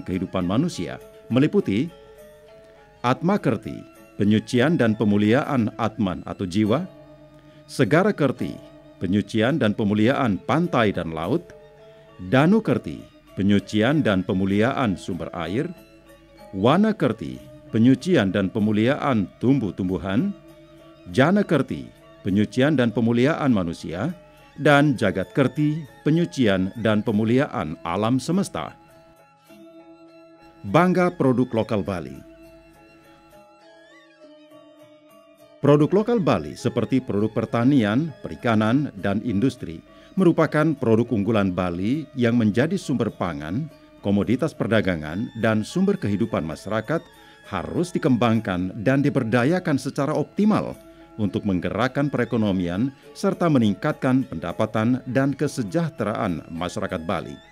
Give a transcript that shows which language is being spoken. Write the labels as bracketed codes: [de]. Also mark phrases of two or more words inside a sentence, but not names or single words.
[id] kehidupan manusia, meliputi Atma Kerti, penyucian dan pemuliaan Atman atau jiwa; Segara Kerti, penyucian dan pemuliaan pantai dan laut; Danu Kerti, penyucian dan pemuliaan sumber air; Wana Kerti, penyucian dan pemuliaan tumbuh-tumbuhan; Jana Kerti, penyucian dan pemuliaan manusia; dan Jagat Kerti, penyucian dan pemuliaan alam semesta. Bangga produk lokal Bali. Produk lokal Bali seperti produk pertanian, perikanan, dan industri merupakan produk unggulan Bali yang menjadi sumber pangan, komoditas perdagangan, dan sumber kehidupan masyarakat harus dikembangkan dan diberdayakan secara optimal untuk menggerakkan perekonomian serta meningkatkan pendapatan dan kesejahteraan masyarakat Bali.